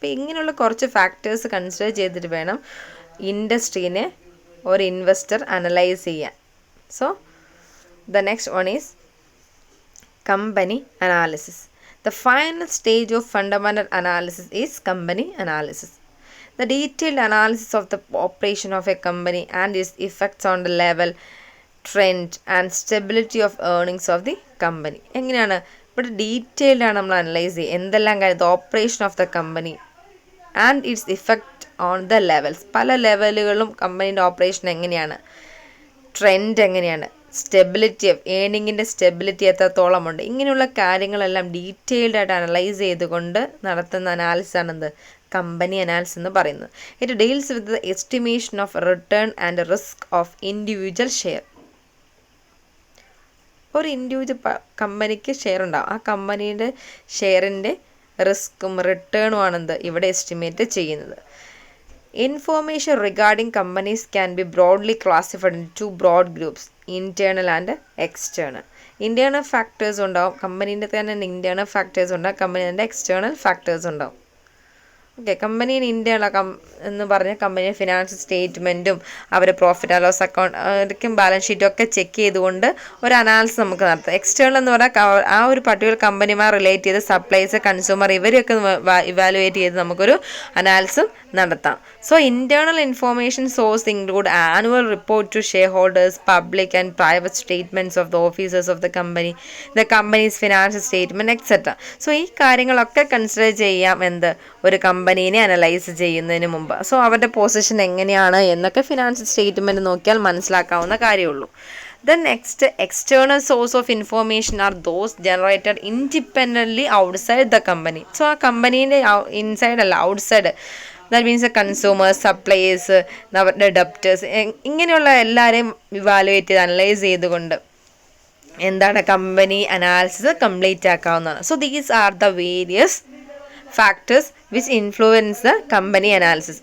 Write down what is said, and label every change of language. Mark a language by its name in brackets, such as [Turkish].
[Malayalam] അപ്പോൾ ഇങ്ങനെയുള്ള കുറച്ച് ഫാക്ടേഴ്സ് കൺസിഡർ ചെയ്തിട്ട് വേണം ഇൻഡസ്ട്രീനെ ഒരു ഇൻവെസ്റ്റർ അനലൈസ് ചെയ്യാൻ. [English] So the next one is company analysis. The final stage of fundamental analysis is company analysis. The detailed analysis of the operation of a company and its effects on the level, trend and stability of earnings of the company. [Malayalam] എങ്ങനെയാണ് ഇവിടെ detailed ആണ് നമ്മൾ analyse ചെയ്യുക. എന്തെല്ലാം കാര്യം, [English] Operation of the company and its effect on the levels. [Malayalam] പല ലെവലുകളും കമ്പനീൻ്റെ operation എങ്ങനെയാണ്, trend എങ്ങനെയാണ്, സ്റ്റെബിലിറ്റി ഓഫ് ഏണിങ്ങിൻ്റെ സ്റ്റെബിലിറ്റി എത്രത്തോളം ഉണ്ട്, ഇങ്ങനെയുള്ള കാര്യങ്ങളെല്ലാം ഡീറ്റെയിൽഡ് ആയിട്ട് അനലൈസ് ചെയ്തുകൊണ്ട് നടത്തുന്ന അനാലിസിസ് ആണെന്ത് കമ്പനി അനാലിസിസ് എന്ന് പറയുന്നത്. [English] It deals with the estimation of return and risk of individual share. [Malayalam] ഒരു ഇൻഡിവിജ്വൽ കമ്പനിക്ക് ഷെയർ ഉണ്ടാവും. ആ കമ്പനിയുടെ ഷെയറിൻ്റെ റിസ്ക്കും റിട്ടേണും ആണെന്ത് ഇവിടെ എസ്റ്റിമേറ്റ് ചെയ്യുന്നത്. [English] Information regarding companies can be broadly classified into two broad groups, internal and external. Internal factors [Malayalam] ഉണ്ടാവും, കമ്പനീൻ്റെ തന്നെ internal factors ഉണ്ടാവും, കമ്പനീൻ്റെ എക്സ്റ്റേണൽ ഫാക്ടേഴ്സ് ഉണ്ടാവും. ഓക്കെ, കമ്പനീന് ഇൻറ്റേർണൽ എന്ന് പറഞ്ഞാൽ കമ്പനിയുടെ ഫിനാൻഷ്യൽ സ്റ്റേറ്റ്മെൻറ്റും അവരുടെ പ്രോഫിറ്റ് ആൻഡ് ലോസ് അക്കൗണ്ടും ബാലൻസ് ഷീറ്റും ഒക്കെ ചെക്ക് ചെയ്തുകൊണ്ട് ഒരു അനാലിസിസ് നമുക്ക് നടത്താം. എക്സ്റ്റേണൽ എന്ന് പറഞ്ഞാൽ ആ ഒരു പർട്ടിക്കുലർ കമ്പനിയുമായി റിലേറ്റ് ചെയ്ത് സപ്ലൈസ്, കൺസ്യൂമർ ഇവരെയൊക്കെ ഇവാലുവേറ്റ് ചെയ്ത് നമുക്കൊരു അനാലിസിസ് നടത്താം. [English] So internal information source include annual report to shareholders, public and private statements of the officers of the company, the company's financial statement etcetera. [Malayalam] So ഈ കാര്യങ്ങളൊക്കെ consider ചെയ്യാം ഒരു കമ്പനീനെ analyse ചെയ്യുന്നതിന് മുമ്പ്. സോ അവരുടെ പൊസിഷൻ എങ്ങനെയാണ് എന്നൊക്കെ ഫിനാൻഷ്യൽ സ്റ്റേറ്റ്മെൻറ്റ് നോക്കിയാൽ മനസ്സിലാക്കാവുന്ന കാര്യമുള്ളൂ. [English] The next external source of information are those generated independently outside the company. [Malayalam] So ആ കമ്പനീൻ്റെ ഇൻസൈഡ് അല്ല, outside. [English] that means [Malayalam] consumers, suppliers, അവരുടെ ഡെപ്റ്റേഴ്സ്, ഇങ്ങനെയുള്ള എല്ലാവരെയും ഇവാലുവേറ്റ് ചെയ്ത് അനലൈസ് ചെയ്തുകൊണ്ട് എന്താണ് company analysis complete ആക്കാവുന്നതാണ്. [English] So these are the various factors which influence the company analysis.